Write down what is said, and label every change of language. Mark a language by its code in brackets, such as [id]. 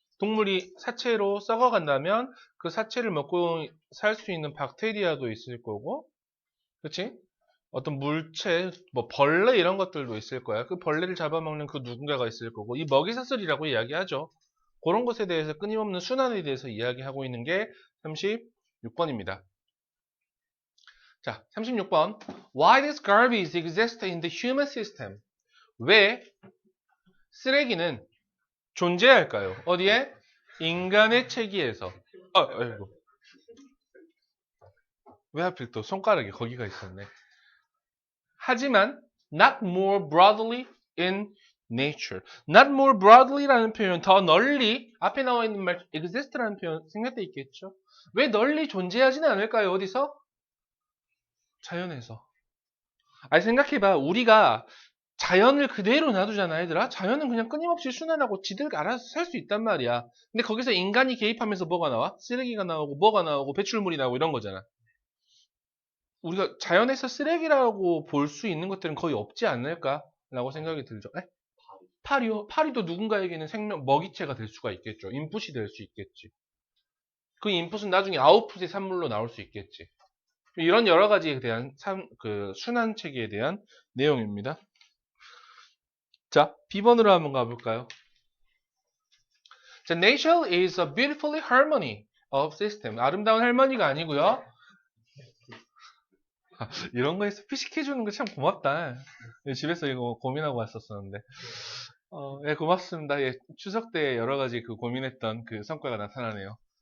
[ko] 동물이 사체로 썩어간다면 그 사체를 먹고 살 수 있는 박테리아도 있을 거고, 그치? 어떤 물체, 뭐 벌레 이런 것들도 있을 거야. 그 벌레를 잡아먹는 그 누군가가 있을 거고, 이 먹이사슬이라고 이야기하죠. 그런 것에 대해서 끊임없는 순환에 대해서 이야기하고 있는 게 36번입니다. 자, 36번. [en] Why does garbage exist in the human system? [ko] 왜 쓰레기는 존재할까요? 어디에? 인간의 체계에서. 아이고. 왜 하필 또 손가락이 거기가 있었네. 하지만 [en] not more broadly in nature. not more broadly [ko] 라는 표현, 더 널리, 앞에 나와 있는 말 exist라는 표현 생략돼 있겠죠. 왜 널리 존재하지는 않을까요? 어디서? 자연에서. 아니 생각해봐. 우리가 자연을 그대로 놔두잖아, 얘들아. 자연은 그냥 끊임없이 순환하고 지들 알아서 살 수 있단 말이야. 근데 거기서 인간이 개입하면서 뭐가 나와? 쓰레기가 나오고 뭐가 나오고 배출물이 나오고 이런 거잖아. 우리가 자연에서 쓰레기라고 볼 수 있는 것들은 거의 없지 않을까라고 생각이 들죠. 에? 파리요? 파리도 누군가에게는 먹이체가 될 수가 있겠죠. 인풋이 될 수 있겠지. 그 인풋은 나중에 아웃풋의 산물로 나올 수 있겠지. 이런 여러 가지에 대한 순환 체계에 대한 내용입니다. 자, B번으로 한번 가볼까요? [en] 자, nature is a beautifully harmony of system. [ko] 아름다운 할머니가 아니고요. 이런 거에서 피식해주는 거 참 고맙다. 집에서 이거 고민하고 왔었었는데. 예, 고맙습니다. 예, 추석 때 여러 가지 고민했던 그 성과가 나타나네요.